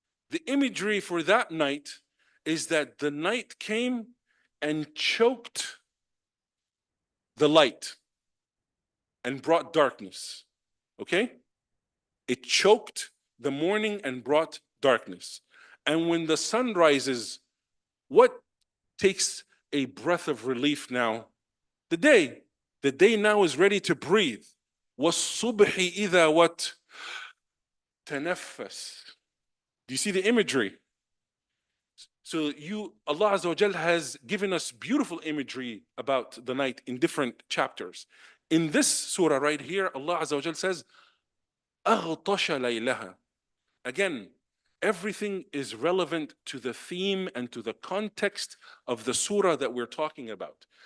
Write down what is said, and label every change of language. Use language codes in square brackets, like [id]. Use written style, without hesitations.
[en] The imagery for that night is that the night came and choked the light and brought darkness. Okay? It choked the morning and brought darkness. And when the sun rises, what takes a breath of relief now? The day. The day now is ready to breathe. [ar] وَالصُّبْحِ إِذَا [en] what? تَنَفَّسْ. Do you see the imagery? So Allah Azza wa Jal has given us beautiful imagery about the night in different chapters. In this surah right here, Allah Azza wa Jal says, [ar] أَغْطَشَ لَيْلَهَا. [en] Again, everything is relevant to the theme and to the context of the surah that we're talking about.